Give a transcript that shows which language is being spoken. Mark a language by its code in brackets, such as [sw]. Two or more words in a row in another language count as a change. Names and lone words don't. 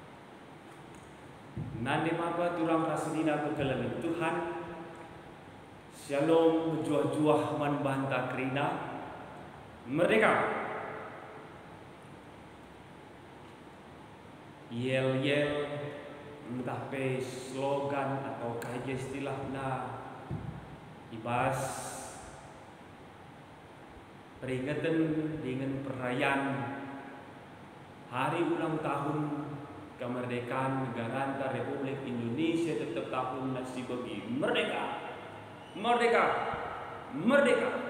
[btx] Nande mapa turang rasulina kekelan Tuhan. Shalom juah-juah man banta krina merdeka. [id] Yel-yel [btx] entah pe [id] slogan atau [btx] kaya istilahna ibas [id] peringatan dengan perayaan hari ulang tahun kemerdekaan negara Republik Indonesia [btx] tetap tahun nasi bagi [id] merdeka, merdeka, merdeka.